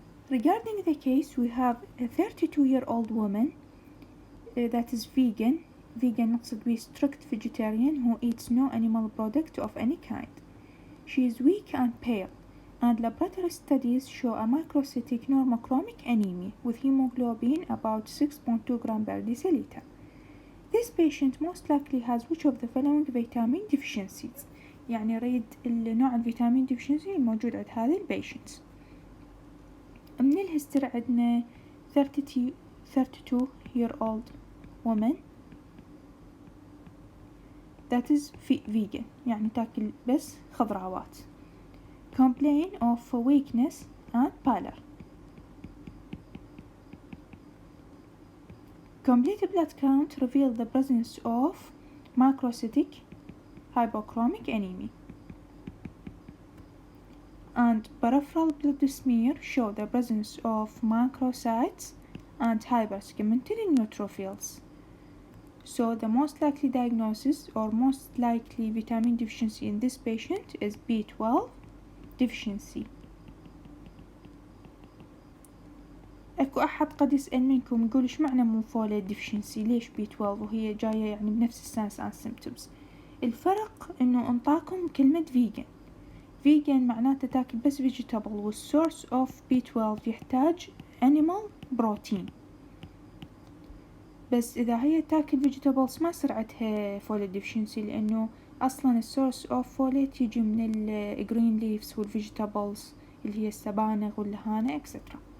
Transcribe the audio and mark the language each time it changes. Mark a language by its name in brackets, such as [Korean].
[English] Regarding the case, we have a 32-year-old woman that is vegan [Arabic] نقصد به [English] strict vegetarian who eats no animal product of any kind. She is weak and pale, and laboratory studies show a microcytic normochromic anemia with hemoglobin about 6.2 gram per deciliter. This patient most likely has which of the following vitamin deficiencies. [Arabic] يعني نريد النوع الفيتامين deficiency الموجود عند هذه البيشنت. من الهستوري عندنا [English] 32-year-old woman that is vegan، [Arabic] يعني تاكل بس خضروات. [English] Complain of weakness and pallor. Complete blood count revealed the presence of microcytic hypochromic anemia. And peripheral blood smear show the presence of microcytes and hypersegmented neutrophils. So the most likely diagnosis or most likely vitamin deficiency in this patient is B12 deficiency. [Arabic] اكو احد قد يسأل منكم يقول ايش معنى مو folate deficiency، ليش B12 وهي جاية يعني بنفس السنس [English] and symptoms؟ [Arabic] الفرق انه انطاكم كلمة vegan معناته تاكل بس vegetable والsource of B12 يحتاج [English] animal protein، [Arabic] بس إذا هي تاكل vegetables ما يصير عندها folate deficiency لأنه أصلا source of folate يجي من [English] green leaves [Arabic] والvegetables اللي هي السبانغ واللهانة etc.